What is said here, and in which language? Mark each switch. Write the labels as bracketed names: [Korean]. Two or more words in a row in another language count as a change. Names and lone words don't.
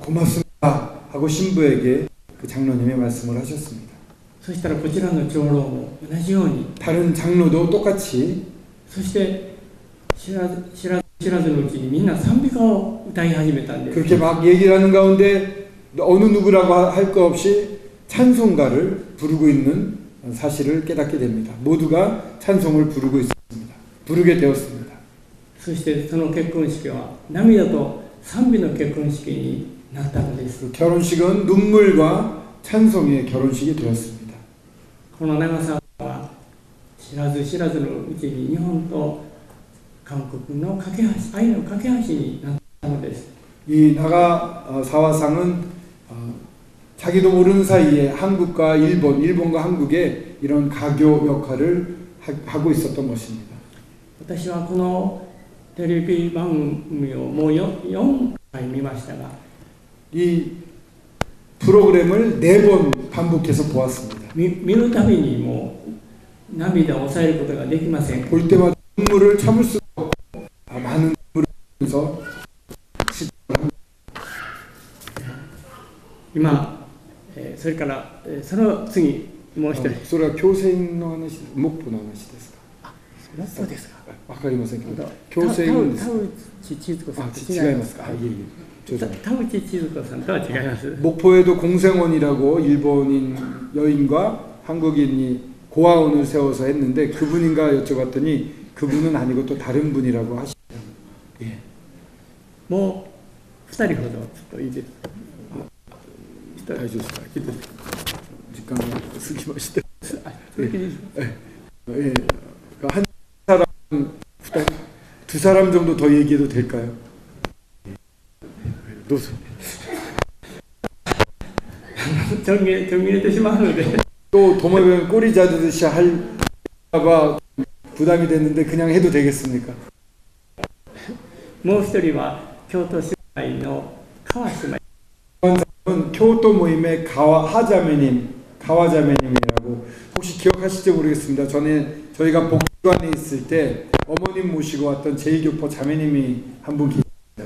[Korean] 고맙습니다 하고 신부에게 그 장로님의 말씀을 하셨습니다. [Japanese] そしたらこちらの長老も同じように、 [Korean] 다른 장로도 똑같이 [Japanese] そして知らずのうちにみんな賛美歌を歌い始めたんです。 [Korean] 그렇게 막 얘기를 하는 가운데 어느 누구라고 할 것 없이 찬송가를 부르고 있는 사실을 깨닫게 됩니다. 모두가 찬송을 부르게 되었습니다. [Japanese] そしてその結婚式は涙と賛美の結婚式になったのです。 [Korean] 결혼식은 눈물과 찬송의 결혼식이 되었습니다. [Japanese] この長さは知らずのうちに日本と韓国の架け橋、愛の架け橋になったのです。 [Korean] 이 나가 사화상은 자기도 모르는 사이에 한국과 일본과 한국의 이런 가교 역할을 하고 있었던 것입니다. [Japanese] 私はこのテレビ番組をもう4回見ましたが、 [Korean] 이 프로그램을 4번 반복해서 보았습니다. [Japanese] 見るたびにもう涙を抑えることができません。 [Korean] 볼 때마다 눈물을 참을 수 없고 많은 눈물을 흘리면서 [Japanese] 今、それからその次もう一人。それは強制の話、木歩の話ですか。そうですか。わかりませんけど、強制です。田内千鶴子さんと違いますか。田内千鶴子さんとは違います。 [Korean] 목포에도 공생원이라고 일본인 여인과 한국인이 고아원을 세워서 했는데 그분인가 여쭤봤더니 그분은 아니고 또 다른 분이라고 하시더라고요. 예. [Japanese] もう2人ほどちょっといいですか。大丈夫ですか。時間が過ぎました。예. [Korean] 한 사람, 두 사람 정도 더 얘기해도 될까요? 노소. [Japanese] 途切れてしまうので [Korean] 또 도마뱀 꼬리 자르듯이 할까봐 부담이 됐는데 그냥 해도 되겠습니까? [Japanese] もう一人は京都市内の川姉妹。 [Korean] 교토 모임의 가와자매님이라고 혹시 기억하실지 모르겠습니다. 전에 저희가 복지관에 있을 때 어머님 모시고 왔던 제1교포 자매님이 한 분 계십니다.